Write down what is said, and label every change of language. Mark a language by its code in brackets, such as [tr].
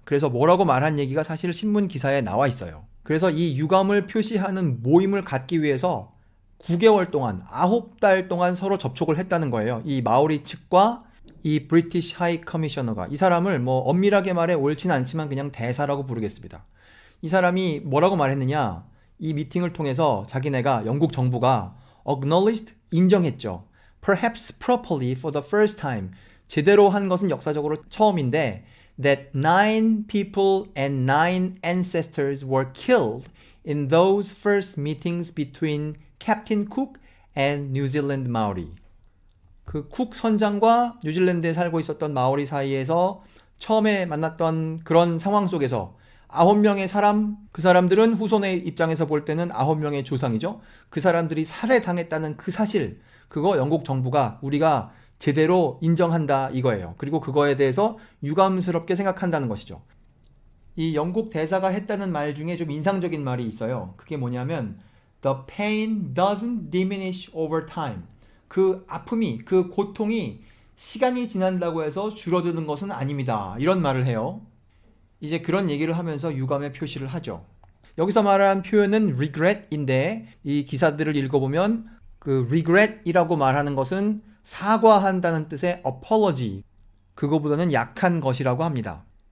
[ko] 그래서 뭐라고 말한 얘기가 사실 신문 기사에 나와 있어요. 그래서 이 유감을 표시하는 모임을 갖기 위해서 9개월 동안 9달 동안 서로 접촉을 했다는 거예요. 이 마오리 측과 이 브리티시 하이 커미셔너가. 이 사람을 뭐 엄밀하게 말해 옳진 않지만 그냥 대사라고 부르겠습니다. 이 사람이 뭐라고 말했느냐, 이 미팅을 통해서 자기네가 영국 정부가 acknowledged, 인정했죠. [en] Perhaps properly for the first time, [ko] 제대로 한 것은 역사적으로 처음인데 [en] that 9 people and 9 ancestors were killed in those first meetings between Captain Cook and New Zealand Maori. [ko] 그 쿡 선장과 뉴질랜드에 살고 있었던 마오리 사이에서 처음에 만났던 그런 상황 속에서 9명의 사람, 그 사람들은 후손의 입장에서 볼 때는 9명의 조상이죠. 그 사람들이 살해당했다는 그 사실, 그거 영국 정부가 우리가 제대로 인정한다 이거예요. 그리고 그거에 대해서 유감스럽게 생각한다는 것이죠. 이 영국 대사가 했다는 말 중에 좀 인상적인 말이 있어요. 그게 뭐냐면 [en] The pain doesn't diminish over time. [ko] 그 아픔이, 그 고통이 시간이 지난다고 해서 줄어드는 것은 아닙니다. 이런 말을 해요. 이제 그런 얘기를 하면서 유감의 표시를 하죠. 여기서 말한 표현은 regret인데 이 기사들을 읽어보면 그 regret이라고 말하는 것은 사과한다는 뜻의 apology, 그거보다는 약한 것이라고 합니다.